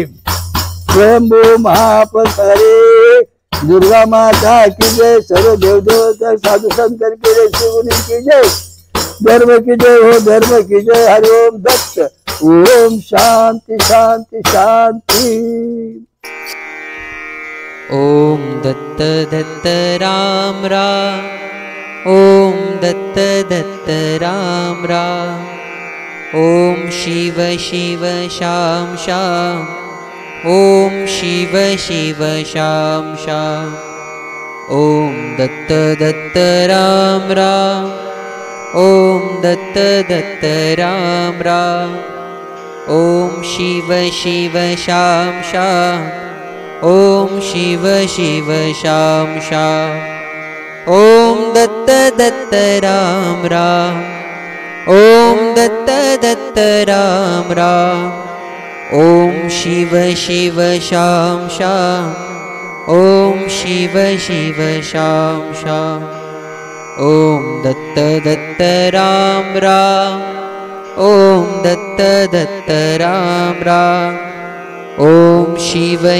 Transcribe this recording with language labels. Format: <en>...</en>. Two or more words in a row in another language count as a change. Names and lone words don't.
<hi>स्वयंभू महापसारे दुर्गा माता की जय सर्व देवदेवता साधु संत के शिवनी की जय धर्म की जय हो धर्म की जय हरि ओम दत्त ओम शांति शांति शांति ओम दत्त दत्त राम राम ओम दत्त दत्त राम राम ओम शिव शिव शाम शाम ओम शिव शिव शाम शाम ओम दत्त दत्त राम राम ओम दत्त दत्त राम राम ओम शिव शिव शाम शाम ओम शिव शिव शाम शाम ओम दत्त दत्त राम राम ओम दत्त दत्त राम राम ओम शिव शिव शाम शाम ओम शिव शिव शाम शाम ओम दत्त दत्त राम राम ओम दत्त दत्त राम राम ओम शिव</hi>